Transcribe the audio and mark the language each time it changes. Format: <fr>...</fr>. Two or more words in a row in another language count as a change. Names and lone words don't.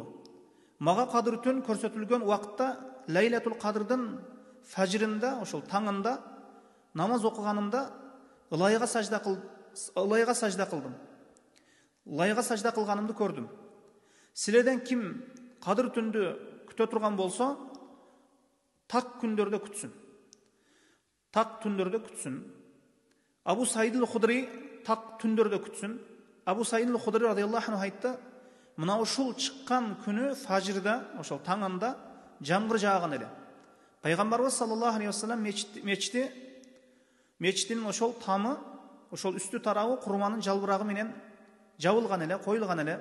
<ky>Мага Кадыр түн көрсөтүлгөн убакытта Лейлатул Кадырдын фажрында, ошол таңында намаз окуганымда ылайга сажда кылдым. Ылайга сажда кылганымды көрдүм. Силерден ким Кадыр түндү күтө турган болсо, так күндөрдө күтсүн. Абу Саид аль-Худри так түндөрдө күтсүн. Абу Саид аль-Худри</ky> <ar>رضي الله عنه</ar> <ky>айтты: "Мына ушул чыккан күнү фажрда, ошол таңында жамгыр жааган эле. Пайгамбарыбыз</ky> <ar>صلى الله عليه وسلم</ar> <ky>мечиттин ошол тамы, ошол үстү тарабы курманын жалбырагы менен жабылган эле, коюлган эле.</ky>